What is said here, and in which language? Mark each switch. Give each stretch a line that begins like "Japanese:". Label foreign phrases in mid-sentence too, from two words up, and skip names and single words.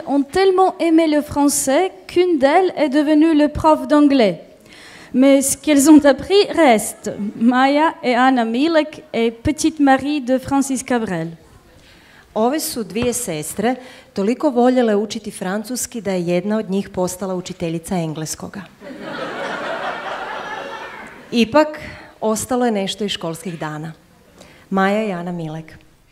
French: ont tellement aimé le français qu'une d'elles est devenue le prof d'anglais. Mais ce qu'elles ont appris reste. Maja et Ana Milek et petite Marie de Francis Cabrel.
Croatian: Ove su dvije sestre toliko voljele učiti francuski da je jedna od njih postala učiteljica engleskoga. Ipak, ostalo je nešto iz školskih dana. Maja i Ana Milek.